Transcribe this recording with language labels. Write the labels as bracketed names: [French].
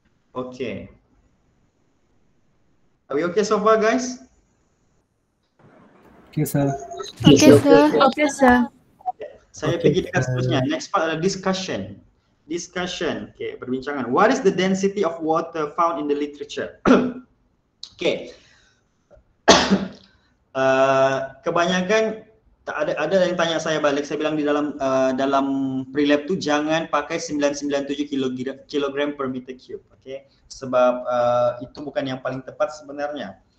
[English] Okey. Are we okay so far, guys? Okay, sir. Okay, sir. Okay, sir. [Malay] Saya pergi dekat seterusnya. [English] Next part [Malay] adalah discussion. Discussion. Okay, perbincangan. [English] What is the density of water found in the literature? Okay. [Malay] Kebanyakan ada yang tanya saya balik. Saya bilang di dalam pre-lab tu jangan pakai 997 kg per meter cube. Okay. Sebab itu bukan yang paling tepat sebenarnya.